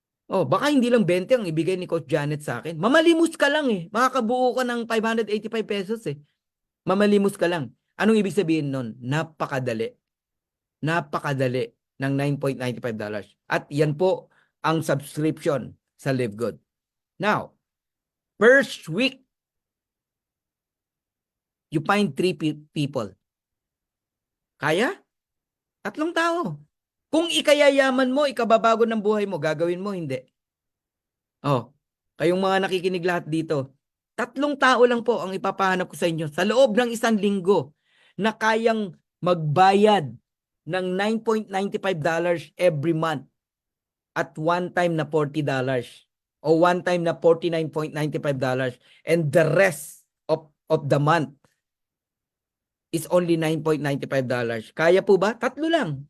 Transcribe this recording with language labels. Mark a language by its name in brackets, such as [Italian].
[Filipino] Oh, baka hindi lang 20 ang ibigay ni Coach Janet sa akin. Mamalimos ka lang eh. Makakabuo ka ng 585 pesos eh. Mamalimos ka lang. Anong ibig sabihin nun? Napakadali. Napakadali ng $9.95. At yan po ang subscription sa LiveGood. [English] Now, first week, you find 3 people. [Filipino] Kaya? 3 tao. Kung ikayayaman mo, ikababago ng buhay mo, gagawin mo, hindi. Oh, kayong mga nakikinig lahat dito, 3 tao lang po ang ipapahanap ko sa inyo sa loob ng 1 linggo na kayang magbayad ng $9.95 [English] every month [Filipino] at one time na $40 o one time na $49.95 [English] and the rest of the month is only $9.95. [Filipino] Kaya po ba? 3 lang.